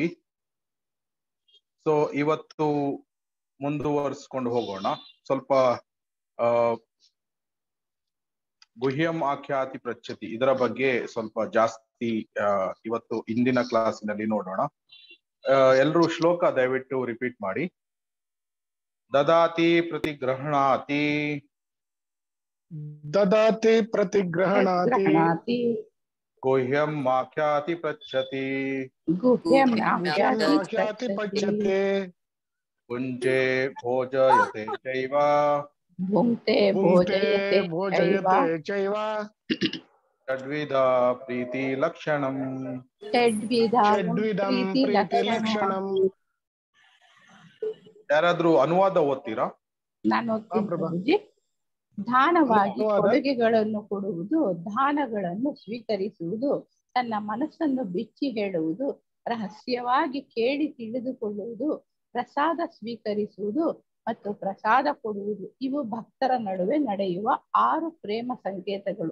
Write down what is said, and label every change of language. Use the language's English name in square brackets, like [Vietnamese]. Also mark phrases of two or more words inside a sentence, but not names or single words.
[Kannada] ಸೊ ಇವತ್ತು ಮುಂದುವರಿಸ್ಕೊಂಡು ಹೋಗೋಣ. ಸ್ವಲ್ಪ [Sanskrit] ಗುಹ್ಯಂ ಆಖ್ಯಾತಿ ಪೃಚ್ಛತಿ [Kannada] ಇದರ ಬಗ್ಗೆ ಸ್ವಲ್ಪ ಜಾಸ್ತಿ ಇವತ್ತು ಇಂದಿನ ಕ್ಲಾಸಿನಲ್ಲಿ ನೋಡೋಣ. ಎಲ್ರೂ ಶ್ಲೋಕ ದಯವಿಟ್ಟು ರಿಪೀಟ್ ಮಾಡಿ. [Sanskrit] ದದಾತಿ ಪ್ರತಿಗ್ರಹಣಾತಿ ददाति प्रतिग्रहणाति गुह्यं आख्याति पृच्छति गुह्यं आख्याति पच्यते भुञ्जे भोजयते चैव भुङ्क्ते भोजयते चैव षड्विधा प्रीतिलक्षणम् षड्विधं प्रीतिलक्षणम्. [Kannada] ಯಾರಾದ್ರೂ ಅನುವಾದ ಓದ್ತೀರಾ? ನಾನು ಓದ್ತೀನಿ. ದಾನವಾಗಿ ಕೊಡುಗೆಗಳನ್ನು ಕೊಡುವುದು, ದಾನಗಳನ್ನು ಸ್ವೀಕರಿಸುವುದು, ತನ್ನ ಮನಸ್ಸನ್ನು ಬಿಚ್ಚಿ ಹೇಳುವುದು, ರಹಸ್ಯವಾಗಿ ಕೇಳಿ ತಿಳಿದುಕೊಳ್ಳುವುದು, ಪ್ರಸಾದ ಸ್ವೀಕರಿಸುವುದು ಮತ್ತು ಪ್ರಸಾದ ಕೊಡುವುದು ಇವು ಭಕ್ತರ ನಡುವೆ ನಡೆಯುವ 6 ಪ್ರೇಮ ಸಂಕೇತಗಳು.